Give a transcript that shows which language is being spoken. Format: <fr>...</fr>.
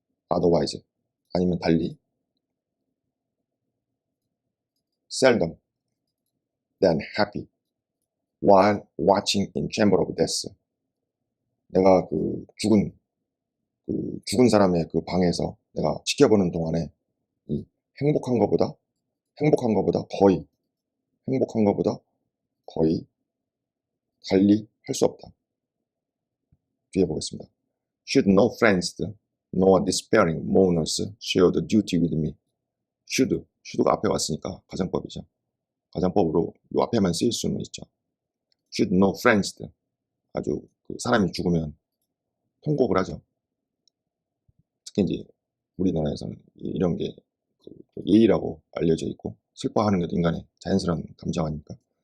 <en>otherwise</en> <ko>아니면 달리</ko> <en>seldom than happy while watching in chamber of death.</en> <ko>내가 그 죽은 그 죽은 사람의 그 방에서 내가 지켜보는 동안에 이 행복한 것보다 거의 행복한 것보다 거의 달리 할 수 없다. 뒤에 보겠습니다.</ko> <en>Should no friends nor despairing mourners share the duty with me.</en> <ko>should가 앞에 왔으니까 가정법이죠. 가정법으로 요 앞에만 쓰일 수는 있죠.</ko> <en>Should no friends,</en> <ko>아주 그 사람이 죽으면 통곡을 하죠. 특히 이제 우리나라에서는 이런 게 그 예의라고 알려져 있고 슬퍼하는 것도 인간의 자연스러운 감정 아닙니까?</ko>